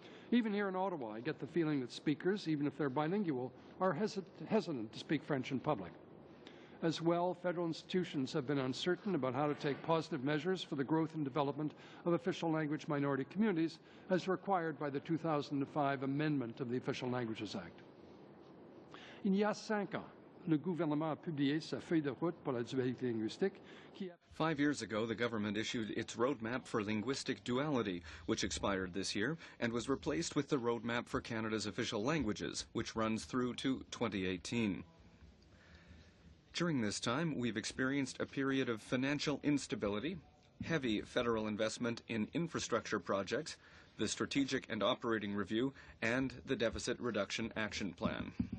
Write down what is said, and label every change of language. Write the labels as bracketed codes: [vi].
[en] Even here in Ottawa, I get the feeling that speakers, even if they're bilingual, are hesitant to speak French in public. As well, federal institutions have been uncertain about how to take positive measures for the growth and development of official language minority communities as required by the 2005 amendment of the Official Languages Act. [fr] Il y a 5 ans, le gouvernement a publié sa feuille de route pour la dualité linguistique qui [en] 5 years ago, the government issued its roadmap for linguistic duality, which expired this year, and was replaced with the roadmap for Canada's official languages, which runs through to 2018. During this time, we've experienced a period of financial instability, heavy federal investment in infrastructure projects, the Strategic and Operating Review, and the Deficit Reduction Action Plan.